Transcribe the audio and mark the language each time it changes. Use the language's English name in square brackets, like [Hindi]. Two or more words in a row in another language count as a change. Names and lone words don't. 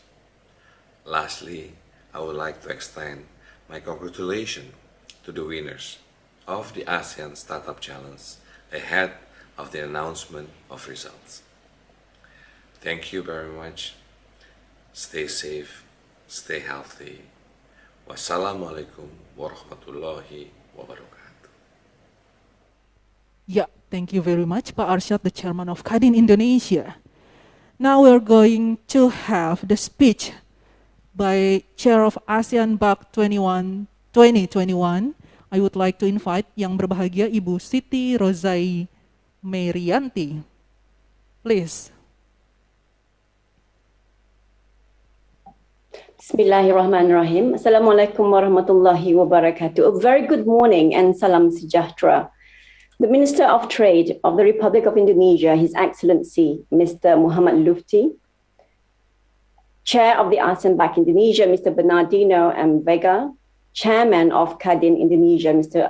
[English] Lastly, I would like to extend my congratulations to the winners of the ASEAN Startup Challenge ahead of the announcement of results. Thank you very much. Stay safe, stay healthy. [Arabic] وَالسَّلَامُ عَلَيْكُمْ وَرَحْمَةُ اللهِ وَبَرَكَاتُهُ. [English] Yeah, thank you very much, Pak Arsyad, the chairman of Kadin Indonesia. Now we're going to have the speech by Chair of ASEAN-BAC 2021. I would like to invite [Indonesian] yang berbahagia [English] Ibu Siti Rozai Merianti. Please. [Arabic] بِسْمِ اللهِ الرَّحْمٰنِ الرَّحِيمِ. السَّلَامُ عَلَيْكُمْ وَرَحْمَةُ اللهِ وَبَرَكَاتُهُ. [English] A very good morning and [Indonesian] salam sejahtera. [English] The Minister of Trade of the Republic of Indonesia, His Excellency Mr. Muhammad Lufti, Chair of the ASEAN-BAC Indonesia, Mr. Bernardino M. Vega, Chairman of Kadin Indonesia, Mr.